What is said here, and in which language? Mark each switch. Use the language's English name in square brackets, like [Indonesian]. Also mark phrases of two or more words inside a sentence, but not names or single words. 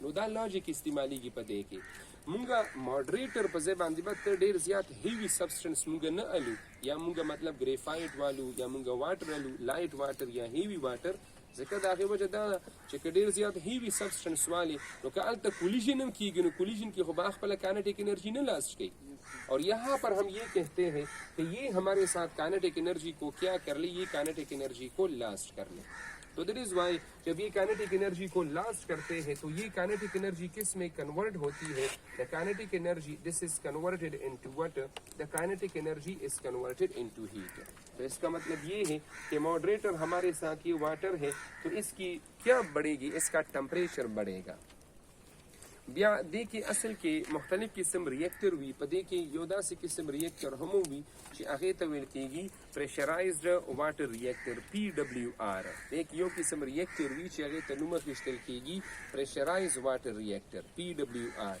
[Pashto] نو دا لاجیک استعمالیږي په دې کې. مونږه ماډریټر په ځای باندې به ته ډېر زیات [English] heavy substance [Pashto] مونږ نه الو, یا مونږ مطلب ګریفایټ والو یا مونږ واټر الو, [English] light water [Pashto] یا [English] heavy water, [Pashto] ځکه د هغې وجه دا چې که ډېر زیات [English] heavy substance [Pashto] والي نو که هلته کولیژن هم کېږي نو کولیژن کې خو به خپله [English] kinetic energy [Pashto] نه لاس کوي. [Urdu] اور یہاں پر ہم یہ کہتے ہیں کہ یہ ہمارے ساتھ [English] kinetic energy [Urdu] کو کیا کر لے, یہ [English] kinetic energy [Urdu] کو لاسٹ کر لے. تو [English] that is why [Urdu] جب یہ [English] kinetic energy [Urdu] کو لاسٹ کرتے ہیں تو یہ [English] kinetic energy [Urdu] کس میں کنورٹ ہوتی ہے, [English] the kinetic energy this is converted into what, the kinetic energy is converted into heat. [Urdu] تو اس کا مطلب یہ ہے کہ ماڈریٹر ہمارے ساتھ یہ واٹر ہے تو اس کی کیا بڑھے گی, اس کا ٹمپریچر بڑھے گا. [Pashto] بیا دې کې اصل کې مختلف قسم ریئیکټر وي, په دې کې یو داسې قسم ریئیکټر هم وي چې هغې ته ویل کېږي [English] pressurized water reactor [Pashto] PWR. ایک یو قسم ریئیکټر وي چې هغې ته نوم اخیستل کېږي [English] pressurize water reactor [Pashto] PWR.